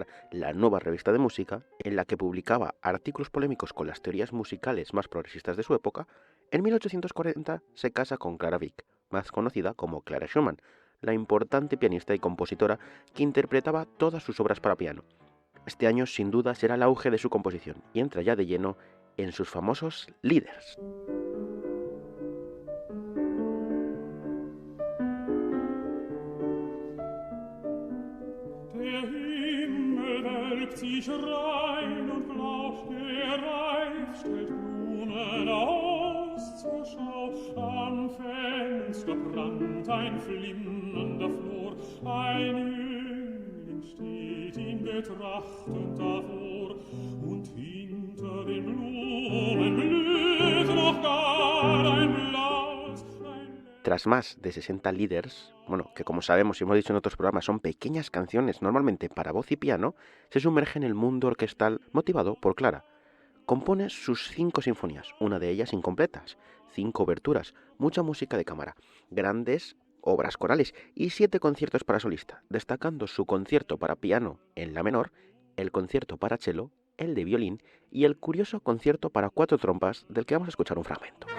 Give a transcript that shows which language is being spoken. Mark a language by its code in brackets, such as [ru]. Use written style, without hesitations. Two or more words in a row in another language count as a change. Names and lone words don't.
[es] la Nueva Revista de Música, en la que publicaba artículos polémicos con las teorías musicales más progresistas de su época, en 1840 se casa con Clara Wieck, más conocida como Clara Schumann, la importante pianista y compositora que interpretaba todas sus obras para piano. Este año sin duda será el auge de su composición y entra ya de lleno en sus famosos Lieders. [de] Sich rein und blau, der Reif stellt Blumen aus zur Schau. Am Fenster prangt ein flimmernder Flor, ein Jüngling steht ihn betrachtend davor, und hinter den Blumen blüht noch gar ein blaues, [es] Tras más de 60 Lieders, que como sabemos y hemos dicho en otros programas son pequeñas canciones normalmente para voz y piano, se sumerge en el mundo orquestal motivado por Clara. Compone sus 5 sinfonías, una de ellas incompletas, 5 oberturas, mucha música de cámara, grandes obras corales y 7 conciertos para solista, destacando su concierto para piano en la menor, el concierto para cello, el de violín y el curioso concierto para 4 trompas del que vamos a escuchar un fragmento.